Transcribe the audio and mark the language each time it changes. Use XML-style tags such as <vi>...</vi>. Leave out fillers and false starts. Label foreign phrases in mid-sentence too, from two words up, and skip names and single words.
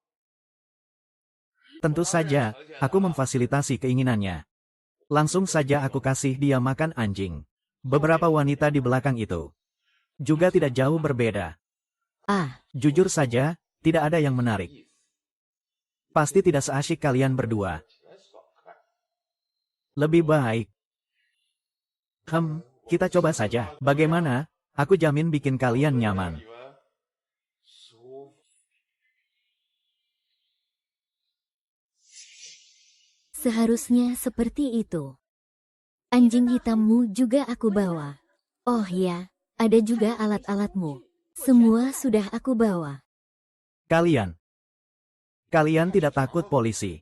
<id>Tentu saja, aku memfasilitasi keinginannya. Langsung saja aku kasih dia makan anjing. Beberapa wanita di belakang itu juga tidak jauh berbeda. Jujur saja, tidak ada yang menarik. Pasti tidak seasyik kalian berdua.</id> <zh>起来爽快。</zh> <id>Lebih baik. Kita coba saja. Bagaimana? Aku jamin bikin kalian nyaman.</id> <zh>你们舒服。</zh> <id>Seharusnya seperti itu. Anjing hitammu juga aku bawa. Oh ya, ada juga alat-alatmu. Semua sudah aku bawa. Kalian tidak takut polisi.</id>